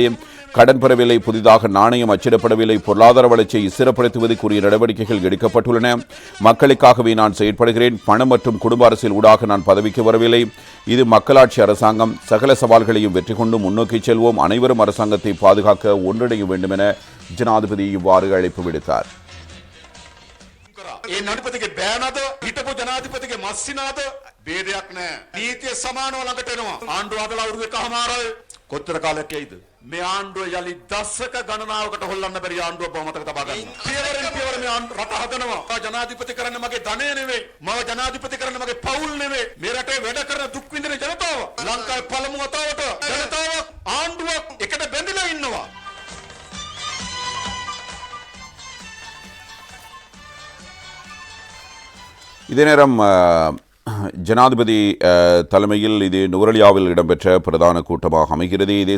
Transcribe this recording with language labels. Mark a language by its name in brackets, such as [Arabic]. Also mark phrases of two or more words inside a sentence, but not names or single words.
[Tamil] கடன் பெறவில்லை, புதிதாக நாணயம் அச்சிடப்படவில்லை. பொருளாதார வளர்ச்சியை ஸ்திரப்படுத்துவதற்குரிய நடவடிக்கைகள் எடுக்கப்பட்டுள்ளன. மக்களுக்காகவே நான் செயற்படுகிறேன். பணம் மற்றும் குடும்ப அரசியல் ஊடாக நான் பதவிக்கு வரவில்லை. இது மக்களாட்சி அரசாங்கம். சகல சவால்களையும் வெற்றி கொண்டு முன்னோக்கி செல்வோம். அனைவரும் அரசாங்கத்தை பாதுகாக்க ஒன்றிணைய வேண்டும் என ஜனாதிபதி இவ்வாறு அழைப்பு விடுத்தார். [Sinhala] ඒ නඩිපතිගේ බෑනද හිටපු ජනාධිපතිගේ මස්සිනාද ભેදයක් නැහැ. නීතිය සමානව ළඟට එනවා. ආණ්ඩුව හදලා අවුරුදු එකමාරයි. කොච්චර කාලයක් යයිද? මේ ආණ්ඩුව යලි දශක ගණනාවකට හොල්ලන්න බැරි ආණ්ඩුව බව මතක තබා ගන්න. පියවරෙන් පියවර මේ රට හදනවා. ජනාධිපති කරන්න මගේ ධනය නෙවෙයි. මම ජනාධිපති කරන්න මගේ පවුල් නෙවෙයි. මේ රටේ වැඩ කරන දුක් විඳින ජනතාව. ලංකාවේ පළමු වතාවට ජනතාවක් ආණ්ඩුවක් එකට බැඳිලා ඉන්නවා. [Tamil] இதே நேரம் ஜனாதிபதி தலைமையில் இது நுவரெலியாவில் இடம்பெற்ற பிரதான கூட்டமாக அமைகிறது. இதே